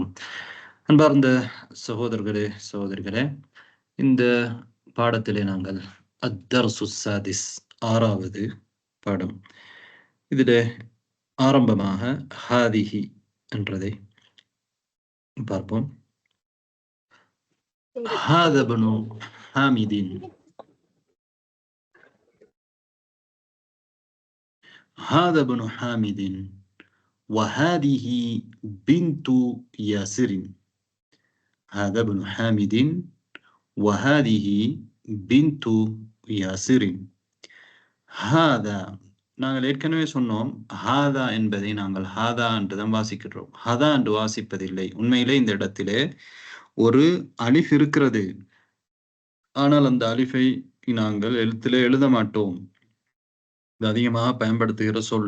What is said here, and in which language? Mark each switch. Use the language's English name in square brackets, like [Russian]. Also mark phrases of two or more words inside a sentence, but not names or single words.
[Tamil] அன்பார்ந்த சகோதரர்களே, சகோதரிகளே, இந்த பாடத்திலே நாங்கள் [Arabic] الدرس السادس, [Tamil] 6வது பாடம். இதிலே ஆரம்பமாக ஹாதிஹி என்றதை பார்ப்போம். [Arabic] هذا ابن حامد, هذا ابن حامد وهذه بنت ياسر. هذا ابن حامد وهذه بنت ياسر. [Tamil] هذا நாங்கள் ஏற்கனவே சொன்னோம், ஹாதா என்பதை நாங்கள் ஹாதா என்றுதான் வாசிக்கிறோம். ஹதா என்று வாசிப்பதில்லை. உண்மையிலே இந்த இடத்திலே ஒரு அலிஃப் இருக்கிறது. ஆனால் அந்த அலிஃபை நாங்கள் எழுத்திலே எழுத மாட்டோம். இது அதிகமாக பயன்படுத்துகிற சொல்.